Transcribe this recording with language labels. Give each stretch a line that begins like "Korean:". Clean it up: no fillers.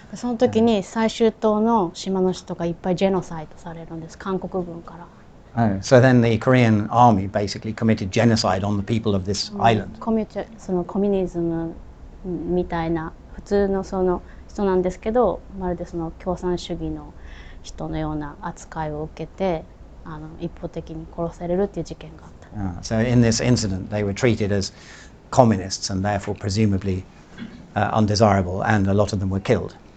Japanese: その時に最終島の島の人がいっぱいジェノサイドされるんです韓国軍から。
English: So then the Korean army basically committed genocide on the people of this island.
Japanese: そのコミュニズムみたいな普通のその人なんですけど、まるでその共産主義の人のような扱いを受けて一方的に殺されるっていう事件があった。
English: So in this incident they were treated as communists and therefore presumably undesirable, and a lot of them were killed.